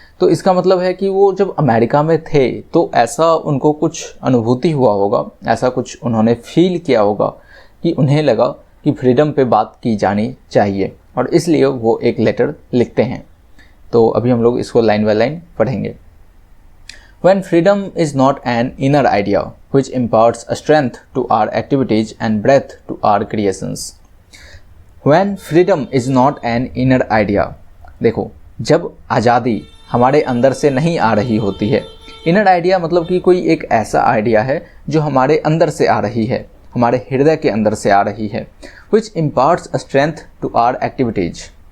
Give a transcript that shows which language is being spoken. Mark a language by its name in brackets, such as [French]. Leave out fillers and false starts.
[Hindi] तो इसका मतलब है कि वो जब अमेरिका में थे तो ऐसा उनको कुछ अनुभूति हुआ होगा, ऐसा कुछ उन्होंने फील किया होगा कि उन्हें लगा कि फ्रीडम पे बात की जानी चाहिए और इसलिए वो एक लेटर लिखते हैं। तो अभी हम लोग इसको लाइन बाय लाइन पढ़ेंगे। [English] When freedom is not an inner idea which imparts a strength to our activities and breadth to our creations. When freedom is not an inner idea, [Hindi] देखो जब आज़ादी हमारे अंदर से नहीं आ रही होती है, इनर आइडिया मतलब कि कोई एक ऐसा आइडिया है जो हमारे अंदर से आ रही है, हमारे हृदय के अंदर से आ रही है, [English] which imparts a strength to our activities.